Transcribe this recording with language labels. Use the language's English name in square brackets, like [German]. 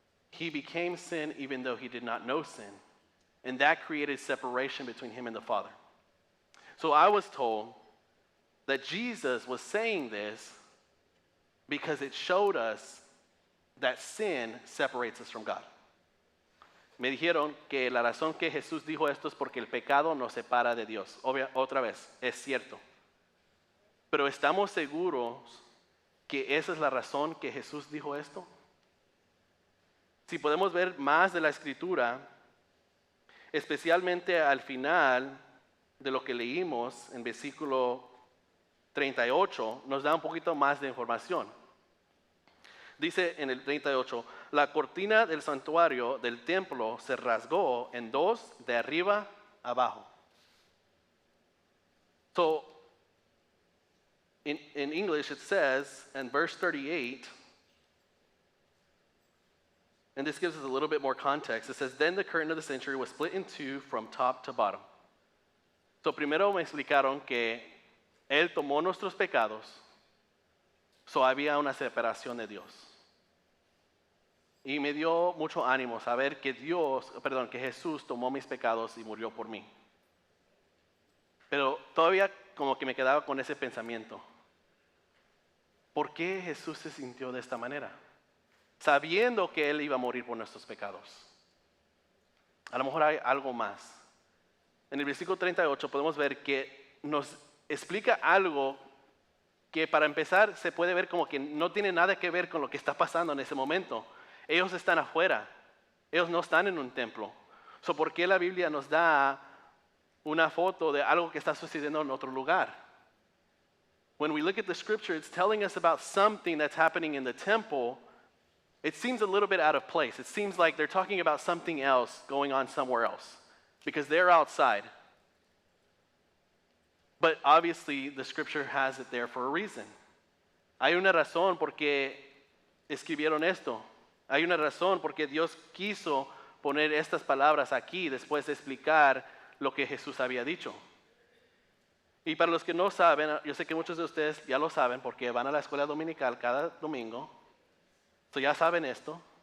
[English] He became sin even though he did not know sin, and that created separation between him and the Father. So I was told that Jesus was saying this because it showed us that sin separates us from God. [Spanish] Me dijeron que la razón que Jesús dijo esto es porque el pecado nos separa de Dios. Otra vez, es cierto. Pero ¿estamos seguros que esa es la razón que Jesús dijo esto? Si podemos ver más de la Escritura, especialmente al final de lo que leímos en versículo 38, nos da un poquito más de información. Dice en el 38, la cortina del santuario del templo se rasgó en 2 de arriba abajo. [English] So, in English it says, in verse 38, and this gives us a little bit more context, it says, then the curtain of the sanctuary was split in 2 from top to bottom. So [Spanish] primero me explicaron que Él tomó nuestros pecados, so había una separación de Dios. Y me dio mucho ánimo saber que que Jesús tomó mis pecados y murió por mí. Pero todavía como que me quedaba con ese pensamiento. ¿Por qué Jesús se sintió de esta manera? Sabiendo que Él iba a morir por nuestros pecados. A lo mejor hay algo más. En el versículo 38 podemos ver que nos explica algo que para empezar se puede ver como que no tiene nada que ver con lo que está pasando en ese momento. Ellos están afuera. Ellos no están en un templo. ¿Por qué la Biblia nos da una foto de algo que está sucediendo en otro lugar? [English] When we look at the scripture, it's telling us about something that's happening in the temple. It seems a little bit out of place. It seems like they're talking about something else going on somewhere else because they're outside. But obviously, the scripture has it there for a reason. [Spanish] Hay una razón por qué escribieron esto. Hay una razón por qué Dios quiso poner estas palabras aquí después de explicar lo que Jesús había dicho. Y para los que no saben, yo sé que muchos de ustedes ya lo saben porque van a la escuela dominical cada domingo. Ya saben esto.